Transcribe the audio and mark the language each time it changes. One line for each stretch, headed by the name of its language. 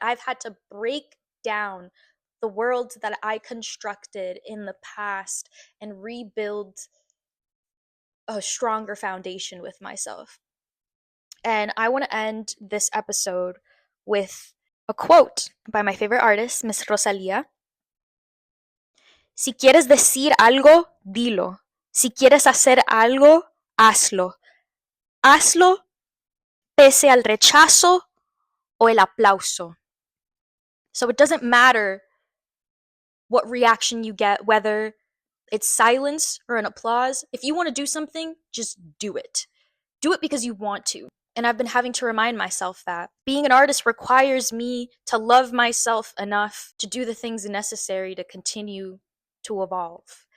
English: I've had to break down the world that I constructed in the past and rebuild a stronger foundation with myself. And I want to end this episode with a quote by my favorite artist, Miss Rosalia.
Spanish: Si quieres decir algo, dilo. Si quieres hacer algo, hazlo. Hazlo pese al rechazo o el aplauso.
English: So it doesn't matter what reaction you get, whether it's silence or an applause. If you want to do something, just do it. Do it because you want to. And I've been having to remind myself that being an artist requires me to love myself enough to do the things necessary to continue to evolve.